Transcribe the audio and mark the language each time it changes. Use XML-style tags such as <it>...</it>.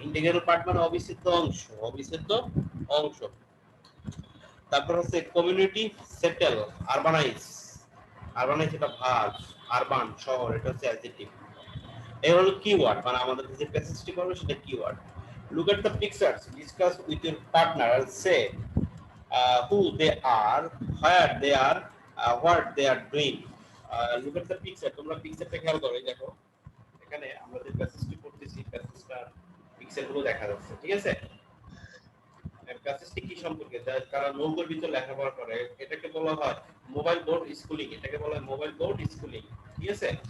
<bn>Integral part মানে অবিচ্ছেদ্য অংশ, অবিচ্ছেদ্য অংশ। তারপর হচ্ছে কমিউনিটি, সেটেল, আরবানাইজ, আরবানাইজ এটা ভার্ব, আরবান শহর, এটা হচ্ছে অ্যাডজেক্টিভ। এই হলো কিওয়ার্ড, মানে আমাদের যে প্যাসেজটি করবে সেটা keyword.</bn> <en>Look at the pictures, discuss with your partner and say who they are, where they are, what they are doing. Look at the picture,</en> <bn>তোমরা পিকচারটা খেয়াল করো, দেখো এখানে আমরা যে প্যাসেজটি পড়তেছি, প্যাসেজটার পিকচারগুলো দেখা যাচ্ছে, ঠিক আছে? প্যাসেজটি কি সম্পর্কে, যারা নৌকোর ভিতর লেখাপড়া করে, এটাকে বলা হয় মোবাইল বোট স্কুলিং, এটাকে বলা হয় মোবাইল বোট স্কুলিং, ঠিক আছে?</bn>